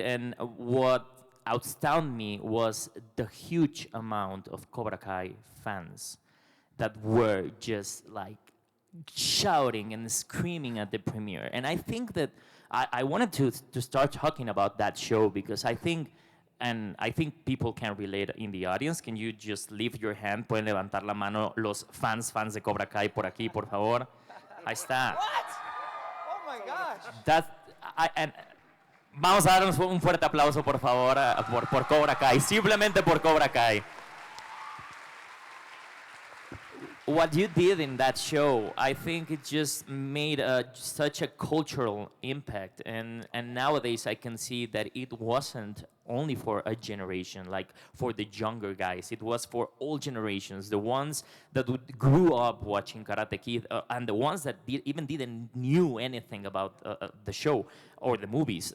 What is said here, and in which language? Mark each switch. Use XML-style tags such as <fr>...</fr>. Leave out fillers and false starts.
<en>And what astounded me was the huge amount of Cobra Kai fans that were just like shouting and screaming at the premiere. And I think that I wanted to start talking about that show because I think, and I think people can relate in the audience. Can you just lift your hand?</en> <es>Pueden levantar la mano los fans de Cobra Kai por aquí, por favor. Ahí está.</es> <en>What? Oh my gosh.</en> <es>And vamos a darnos un fuerte aplauso, por favor, por Cobra Kai. Simplemente por Cobra Kai.</es> <en>What you did in that show, I think it just made such a cultural impact. And nowadays I can see that it wasn't only for a generation, like for the younger guys. It was for all generations, the ones that grew up watching Karate Kid and the ones that even didn't knew anything about the show or the movies.</en>